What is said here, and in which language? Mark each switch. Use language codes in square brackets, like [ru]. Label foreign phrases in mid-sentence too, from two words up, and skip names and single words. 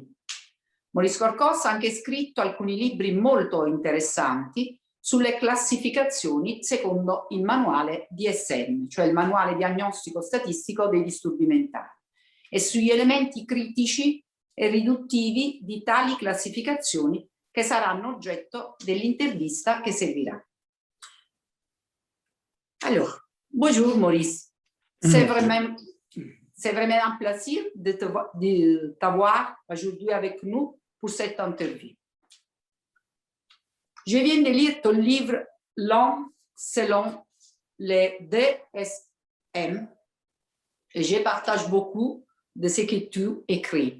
[it] Maurice Corcos ha anche scritto alcuni libri molto interessanti sulle classificazioni secondo il manuale DSM, cioè il manuale diagnostico statistico dei disturbi mentali, e sugli elementi critici e riduttivi di tali classificazioni che saranno oggetto dell'intervista che seguirà. [fr] Alors, bonjour Maurice, c'est vraiment un plaisir de t'avoir aujourd'hui avec nous pour cette interview. Je viens de lire ton livre L'homme selon les DSM et je partage beaucoup de ce que tu écris.